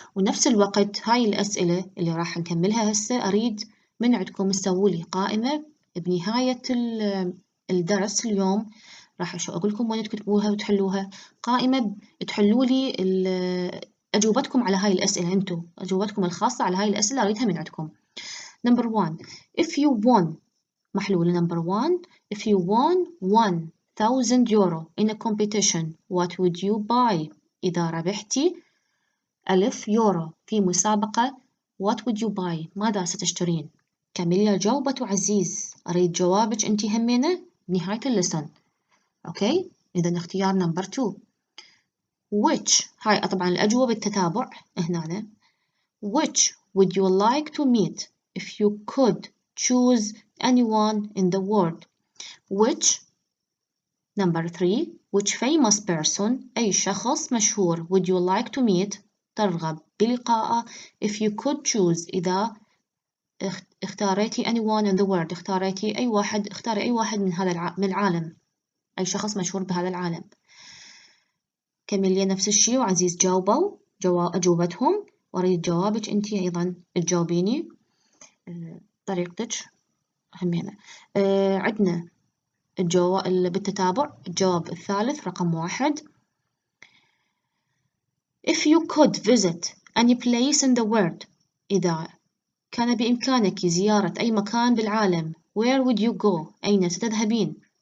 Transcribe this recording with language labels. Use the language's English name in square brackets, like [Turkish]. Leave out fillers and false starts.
[Arabic] ونفس الوقت هاي الأسئلة اللي راح نكملها هسه أريد من عندكم تسووا لي قائمة بنهاية الدرس اليوم. راح أقول لكم وين تكتبوها وتحلوها. قائمة تحلوا لي أجوبتكم على هاي الأسئلة. أنتوا أجوبتكم الخاصة على هاي الأسئلة أريدها من عندكم. [English] Number 1 if you won محلولة. Number 1 if you won 1000 euro in a competition what would you buy. [Arabic] إذا ربحتي 1000 يورو في مسابقة [English] what would you buy [Arabic] ماذا ستشترين. كاميليا جاوبت وعزيز أريد جوابك أنتي همينة بنهاية اللسن. أوكي إذا اختيار نمبر 2 which هاي طبعا الأجوبة بالتتابع هنا. [English] which would you like to meet if you could choose anyone in the world. which number 3 which famous person [Arabic] أي شخص مشهور [English] would you like to meet [Arabic] ترغب بلقائه [English] if you could choose [Arabic] إذا اختاريتي [English] anyone in the world [Arabic] اختاري أي واحد من هذا من العالم. أي شخص مشهور بهذا العالم. كاميليا نفس الشيء وعزيز جاوبوا أجوبتهم وأريد جوابك أنتي أيضا تجاوبيني طريقتك همينة. عندنا بالتتابع الجواب الثالث رقم 1 [English] if you could visit any place in the world [Arabic] إذا كان بإمكانك زيارة أي مكان بالعالم [English] where would you go [Arabic] أين ستذهبين.